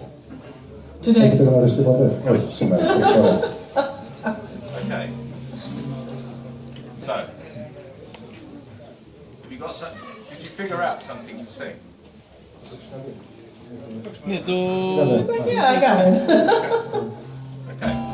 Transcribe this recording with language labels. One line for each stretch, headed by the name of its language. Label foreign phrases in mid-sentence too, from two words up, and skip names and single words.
English: Today.
Greek: Έχετε γνωριστεί ποτέ? Όχι, σήμερα.
English: Okay. So, have you got some, did you figure out something to sing? Yeah, I got it. Okay.